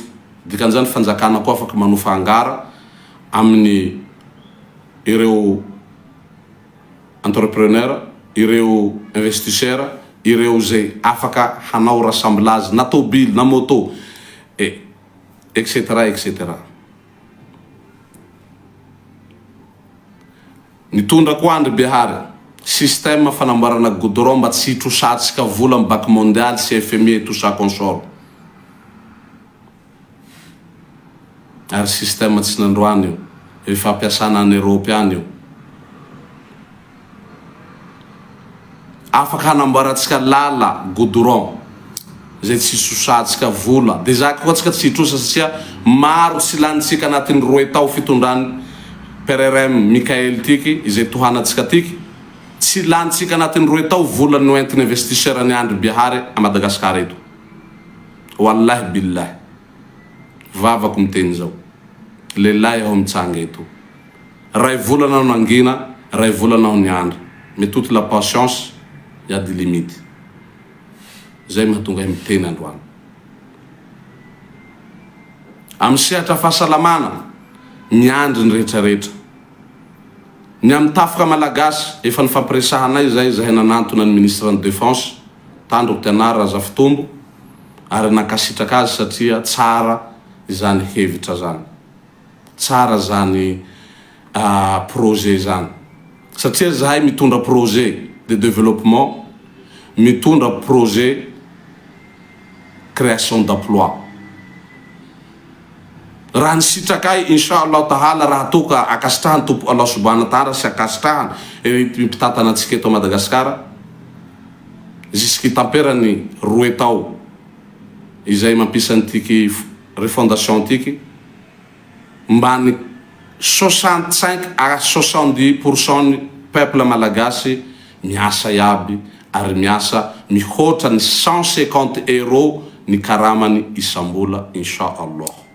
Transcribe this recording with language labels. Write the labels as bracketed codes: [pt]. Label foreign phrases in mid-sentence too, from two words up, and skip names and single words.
[mg] Dikan'izany fanjakana koa afaka manofa angara amin'ny ireo entrepreneur, ireo investisseur, ireo zay afaka hanao rassemblage na tobile na moto etc etc. Nitondra koa Andriabihary système fanamboarana goudron mba tsy hitrosatsika vola amin'ny [fr] Banque mondiale [mg] sy FMI [fr] et tout ça consort. [mg] Ary système tsy nandroany io efa ampiasana any Europe any io. Afaka hanamboaratsika lala goudron zay tsy hitrosatsika vola. Deja koa tsika tsy hitrosa satria maro tsy lanitsika anatin'ny 2 tao fitondrany PRRM Mikael tiky izay tohanatsika tiky. Tsy lanitsika anatin'ny 2 tao vola no entiny investisseur ny Andriabihary a Madagascar eto. [ar] والله بالله. [mg] Vavako miteny zao. Lehilahy aho mitsanga eto. Ray volana aho nangina, ray volana aho niandry. [fr] Mais toute la patience, il y a des limites. [mg] Zay mahatonga miteny androany. Amin'ny sehatra fahasalamana, miandry ny rehetrarehetra. Ny amin'ny tafika malagasy efa nifampiresahanay zay zahay nanantona ny [fr] ministre de défense [mg] Tandroko Tianara Razafitombo ary nakasitraka azy satria tsara izany hevitra zany. Tsara zany projet zany. Satria zahay mitondra [fr] projet de développement, [mg] mitondra [fr] projet création d'emploi. [mg] Raha nisitrakay [ar] إن شاء الله تعالى [mg] raha toka akasitrahan tompo [ar] الله سبحانه و [mg] ta'ala sy akasitrahan mpitatana antsika eto Madagascar jusqu'y tamperany 2 tao izay mampisany tiky refondation tiky mbany 65 à 70% ny peuple malagasy miasa iaby ary miasa mihoatra ny 150 € ny karamany isambola inshallah.